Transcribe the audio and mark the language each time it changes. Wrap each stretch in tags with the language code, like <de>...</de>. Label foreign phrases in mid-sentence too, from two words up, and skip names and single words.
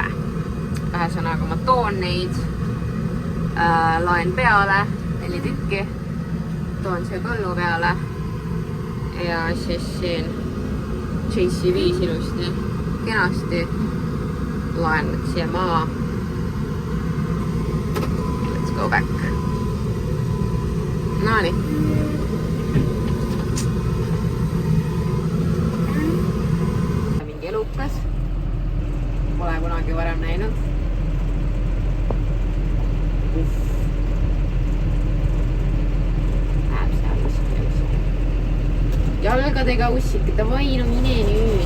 <et>Ühesõnaga ma toon neid, laen peale 4 tükki, toon siia põllu peale ja siis siin JC5 ilusti, kenasti laen siia maa.</et> <en>Let's go back. Naani.</en> <et>Mingi elukas. Pole kunagi varem näinud. Jalgadega ussike, davai, no mine nüüd.</et>